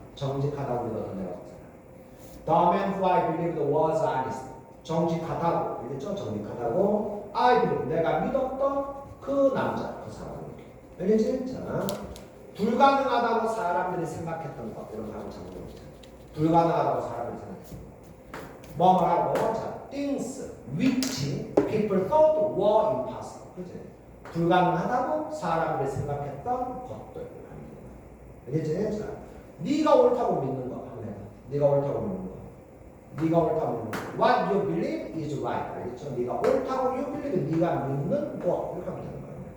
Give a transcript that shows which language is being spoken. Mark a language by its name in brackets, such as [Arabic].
[Korean] 정직하다고 믿었던 내가 그 사람 [English] The man who I believed was honest [Korean] 정직하다고 알겠죠? 정직하다고 I believe 내가 믿었던 그 남자 그 사람 이렇게 알겠지? 자, 불가능하다고 사람들이 생각했던 것 이런 거 하면 장문해보자. 불가능하다고 사람들이 생각했던 것 뭐라고? [English] 자, things which people thought were impossible 그치? [Korean] 불가능하다고 사람들이 생각했던 것들 알겠지? 자, 네가 옳다고 믿는 거 한번 해봐. 네가 옳다고 믿는 거 네가 옳다고 믿는 거 [English] What you believe is right [Korean] 알겠죠? 네가 옳다고 you believe 네가 믿는 거 이렇게 하면 되는 거야.